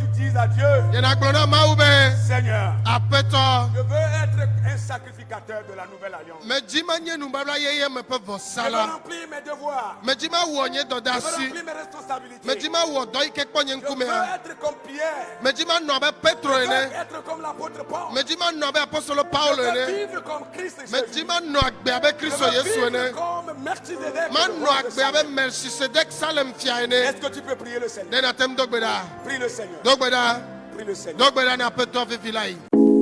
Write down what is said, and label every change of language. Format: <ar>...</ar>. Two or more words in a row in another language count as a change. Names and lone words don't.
<fr>dise à Dieu,</fr> <ee>yena gblɔna mawu be</ee> <fr>Seigneur,</fr> <ee>aƒetɔ</ee> <fr>je veux être un sacrificateur de la nouvelle alliance.</fr> <ee>medzi manye nubabla yeye me ƒe</ee> <fr>Je veux</fr> <ee>vɔsala</ee> <fr>remplir mes devoirs.</fr> <ee>medzi mawɔ nye</ee> <fr>Je veux</fr> <ee>dɔdeasi</ee> <fr>remplir mes responsabilités.</fr> <ee>medzi mawɔ dɔ yi ke kpɔ nye</ee> <fr>Je veux</fr> <ee>ŋkumea</ee> <fr>être comme Pierre.</fr> <ee>medzi manɔ abe petro</ee> <fr>Je veux</fr> <ee>ene</ee> <fr>être comme l'apôtre Paul.</fr> <ee>medzi manɔ abe apostolo paulo</ee> <fr>Je veux</fr> <ee>ene</ee> <fr>vivre comme Christ</fr> <ee>medzi</ee> <fr>Jésus.</fr> <ee>manɔ agbe abe</ee> <fr>Je</fr> <ee>kristo</ee> <fr>veux</fr> <ee>yesu</ee> <fr>vivre</fr> <ee>ene</ee> <fr>comme Melchizedek.</fr> <ee>manɔ agbe abe melchisedek salem fia ene</ee> <fr>Est-ce que tu peux prier le Seigneur?</fr> <ee>ne na tem do gbe ɖa</ee> <fr>Prie le Seigneur.</fr> <ee>do gbe ɖa</ee> <fr>Prie le Seigneur.</fr> <ee>do gbe ɖa na aƒetɔ vivi la yi.</ee>